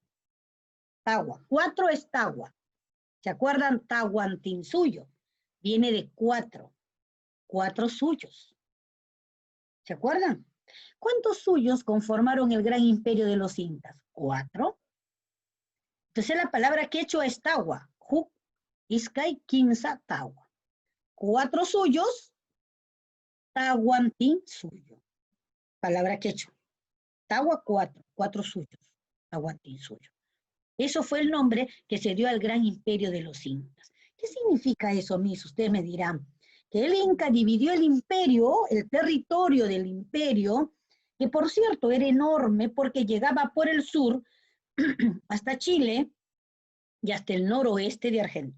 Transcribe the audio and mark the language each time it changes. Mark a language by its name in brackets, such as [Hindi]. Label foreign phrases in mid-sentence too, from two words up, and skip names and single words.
[Spanish] Tawa. 4 es Tawa. ¿Se acuerdan? Tahuantinsuyo. Viene de 4. 4 suyos. ¿Se acuerdan? ¿Cuántos suyos conformaron el gran imperio de los incas? 4. Entonces la palabra quechua es Tawa. [Quechua] Huk, Iskay, Kimsa, Tawa. 4 suyos, Tahuantinsuyo. [Spanish] Palabra quechua. Tawa 4. 4 suyos. Tahuantinsuyo. Eso fue el nombre que se dio al gran imperio de los incas. ¿Qué significa eso, mis? Ustedes me dirán. Que el Inca dividió el imperio, el territorio del imperio, que por cierto era enorme porque llegaba por el sur hasta Chile y hasta el noroeste de Argentina.